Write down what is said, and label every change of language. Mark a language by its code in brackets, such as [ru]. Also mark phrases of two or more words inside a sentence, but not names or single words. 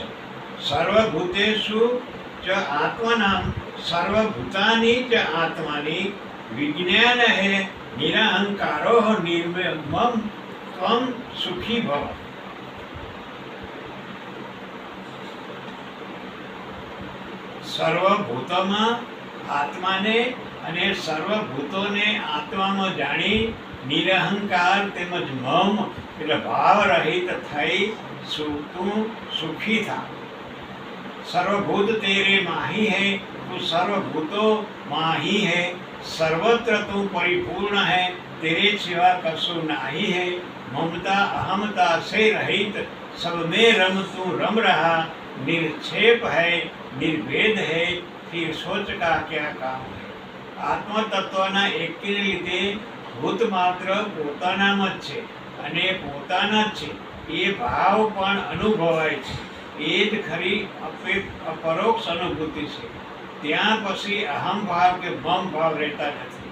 [sa] सर्वभूतेषु च आत्मनाम सर्वभूतानी च आत्मानी विज्ञान हे निरहंकारो निर्मम त्वम सुखी भव. [gu] સર્વભૂતોમાં આત્માને અને સર્વભૂતોને આત્મામાં જાણી નિરહંકાર તેમજ મમ એટલે ભાવ રહિત થઈ તું સુખી થા. [hi] सर्वभूत तेरे माही है, तू सर्वभूतों माही है, सर्वत्र तू परिपूर्ण है, तेरे सिवा कछु नाही है. ममता अहमता से रहित सब में रम तू रम रहा, निर्क्षेप है निर्भेद है, फिर सोच का क्या काम है. [gu] આત્મ તત્વના એકને લીધે ભૂત માત્ર પોતાનામાં જ છે અને પોતાના જ છે એ ભાવ પણ અનુભવાય છે. એ જ ખરી પરોક્ષ અનુભૂતિ છે. ત્યાં પછી અહમ ભાવ કે મમ ભાવ રહેતા નથી.